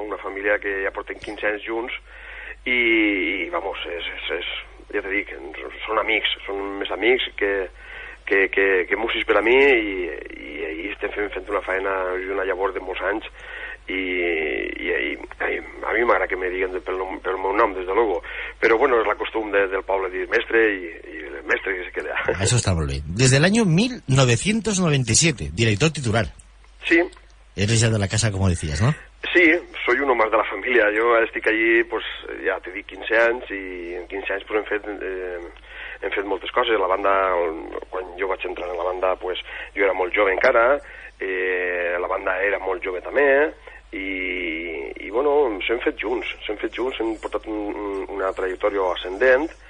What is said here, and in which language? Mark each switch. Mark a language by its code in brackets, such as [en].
[ca] Una família que ja porten 15 anys junts i vamos, ja t'he dit, són amics, són més amics que músics per a mi i estem fent una feina i una llavor de molts anys [es] y a mí me agrada que me digan [ca] pel meu nom, [es] desde luego, pero bueno, es la costumbre [ca] del poble dir mestre y el mestre que se queda. [es] Eso está muy bien. Desde el año 1997, director titular. Sí. Eres ya de la casa, como decías, ¿no? Sí, soy uno más de la familia. [ca] Jo ara estic allí, pues, ja t'he dit 15 anys, i en 15 anys pues, hem fet moltes coses. La banda, quan jo vaig entrar en la banda, pues, jo era molt jove encara, la banda era molt jove també, i bueno, s'hem fet junts, hem portat una trajectòria ascendent.